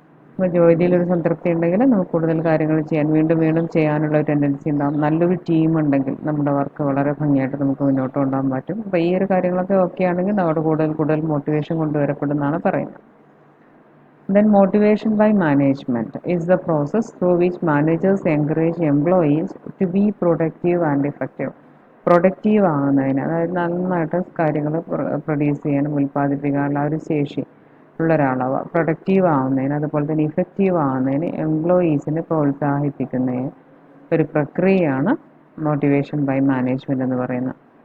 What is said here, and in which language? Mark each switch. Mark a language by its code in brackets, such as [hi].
[ml] അപ്പോൾ ജോലിയിലൊരു സംതൃപ്തി ഉണ്ടെങ്കിൽ നമുക്ക് കൂടുതൽ കാര്യങ്ങൾ ചെയ്യാൻ, വീണ്ടും വീണ്ടും ചെയ്യാനുള്ള ഒരു ടെൻഡൻസി ഉണ്ടാകും. നല്ലൊരു ടീം ഉണ്ടെങ്കിൽ നമ്മുടെ വർക്ക് വളരെ ഭംഗിയായിട്ട് നമുക്ക് മുന്നോട്ട് കൊണ്ടുപോകാൻ പറ്റും. അപ്പോൾ ഈ ഒരു കാര്യങ്ങളൊക്കെ ഓക്കെ ആണെങ്കിൽ നമ്മുടെ കൂടുതൽ മോട്ടിവേഷൻ കൊണ്ടുവരപ്പെടുന്നതാണ് പറയുന്നത്. [en] Then motivation by management is the process through which managers encourage employees to be productive and effective. [ml] Productive ആകുന്നതിന്, അതായത് നന്നായിട്ട് കാര്യങ്ങൾ പ്രൊഡ്യൂസ് ചെയ്യാനും ഉൽപ്പാദിപ്പിക്കാനുള്ള ഒരു ശേഷി ഉള്ള ഒരാളാവുക. പ്രൊഡക്റ്റീവ് ആവുന്നതിന്, അതുപോലെ തന്നെ ഇഫക്റ്റീവ് ആവുന്നതിന് എംപ്ലോയീസിനെ പ്രോത്സാഹിപ്പിക്കുന്നതിന് ഒരു പ്രക്രിയയാണ് മോട്ടിവേഷൻ ബൈ മാനേജ്മെൻറ്റ് എന്ന് പറയുന്നത്.